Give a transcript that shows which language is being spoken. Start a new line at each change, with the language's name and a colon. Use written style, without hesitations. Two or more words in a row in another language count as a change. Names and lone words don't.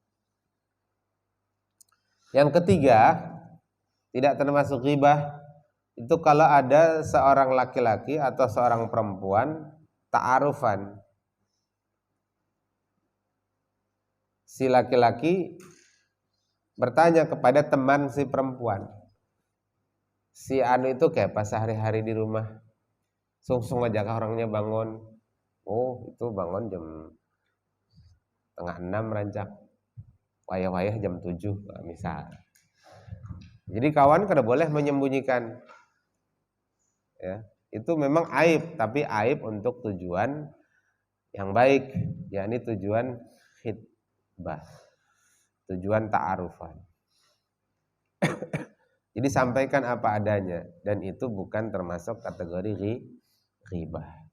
Indonesian: Yang ketiga, tidak termasuk ghibah itu kalau ada seorang laki-laki atau seorang perempuan ta'arufan. Si laki-laki bertanya kepada teman si perempuan,
Banjar: si anu itu kayak pas sehari-hari di rumah, sung-sung aja kah orangnya bangun? Oh, itu bangun jam 5:30 rancak, wayah-wayah jam 7 misal.
Indonesian: Jadi kawan kada boleh menyembunyikan, ya, itu memang aib, tapi aib untuk tujuan yang baik, yakni tujuan khidbah, tujuan ta'arufan. Jadi sampaikan apa adanya, dan itu bukan termasuk kategori ghibah.